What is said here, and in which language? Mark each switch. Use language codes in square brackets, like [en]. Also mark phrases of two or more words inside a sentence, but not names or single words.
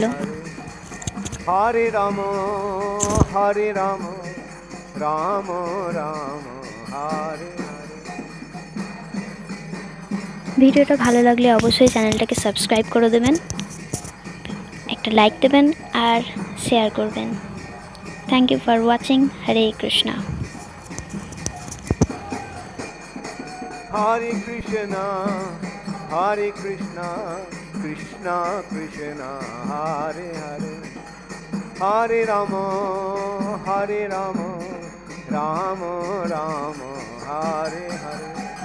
[sa] হরে রাম রাম রাম হরে হরে। [bn] ভিডিওটা ভালো লাগলে অবশ্যই চ্যানেলটাকে সাবস্ক্রাইব করে দেবেন, একটা লাইক দেবেন আর শেয়ার করবেন। [en] thank you for watching. [sa] হরে কৃষ্ণা। हरे कृष्ण कृष्ण कृष्ण हरे हरे हरे राम राम राम हरे हरे